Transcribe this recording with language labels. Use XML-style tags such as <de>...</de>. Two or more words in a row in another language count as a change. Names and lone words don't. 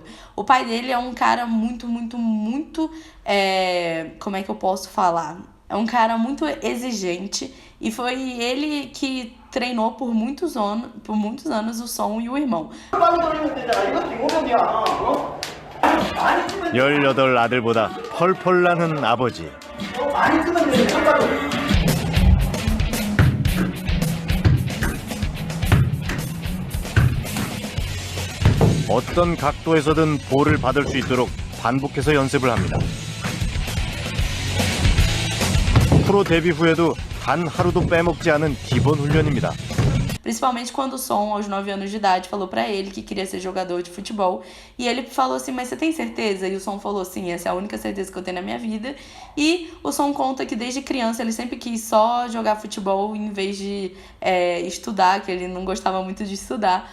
<pt>O pai dele é um cara muito, como é que eu posso falar? É um cara muito exigente e foi ele que treinou por muitos anos o Son e o irmão.</pt> <ko>18 아들보다 펄펄 나는 아버지. 어떤 각도에서든 볼을 받을 수 있도록 반복해서 연습을 합니다. 프로 데뷔 후에도 단 하루도 빼먹지 않은 기본 훈련입니다.</ko> <pt>Principalmente quando o Son, aos 9 anos de idade, falou pra ele que queria ser jogador de futebol. E ele falou assim, mas você tem certeza? E o Son falou, sim, essa é a única certeza que eu tenho na minha vida. E o Son conta que desde criança ele sempre quis só jogar futebol em vez de estudar, que ele não gostava muito de estudar.</pt>